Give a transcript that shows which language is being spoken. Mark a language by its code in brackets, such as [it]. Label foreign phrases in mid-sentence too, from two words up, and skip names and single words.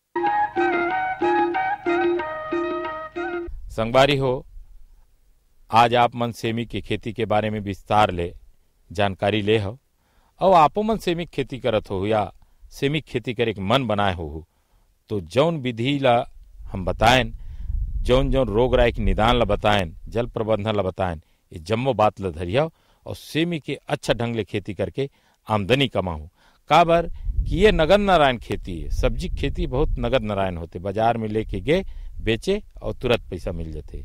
[hne] संगवारी हो, आज आप मन सेमी की खेती के बारे में विस्तार ले जानकारी ले हो और आपो मन सेमी खेती करत हो या सेमी खेती करे के मन बनाए हो, तो जौन विधि ला हम बताएं, जौन जौन रोग राय के निदान ला बताएं, जल प्रबंधन ला बताएं, ये जम्मो बात ला धरिया और सेमी के अच्छा ढंग ले खेती करके आमदनी कमाऊं। काबर कि ये नगद नारायण खेती है, सब्जी खेती बहुत नगद नारायण होते, बाजार में लेके गए बेचे और तुरंत पैसा मिल जाते।